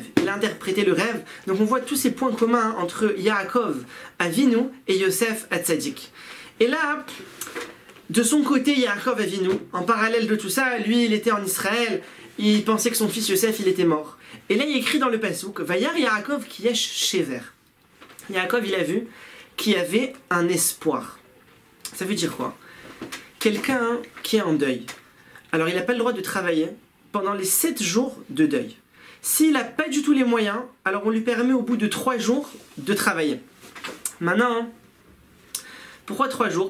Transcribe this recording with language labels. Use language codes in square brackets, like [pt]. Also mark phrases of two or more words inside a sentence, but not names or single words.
[fr] Il a interprété le rêve. Donc on voit tous ces points communs entre Yaakov Avinu et Yosef Hatzadik. Et là, de son côté, Yaakov Avinu, en parallèle de tout ça, lui, il était en Israël, il pensait que son fils Yosef, il était mort. Et là, il est écrit dans le Pasouk, [he] וירא יעקב כי יש שבר. [fr] Yaakov, il a vu qu'il y avait un espoir. Ça veut dire quoi? Quelqu'un qui est en deuil. Alors, il n'a pas le droit de travailler pendant les 7 jours de deuil. S'il n'a pas du tout les moyens, alors on lui permet au bout de 3 jours de travailler. Maintenant, pourquoi 3 jours?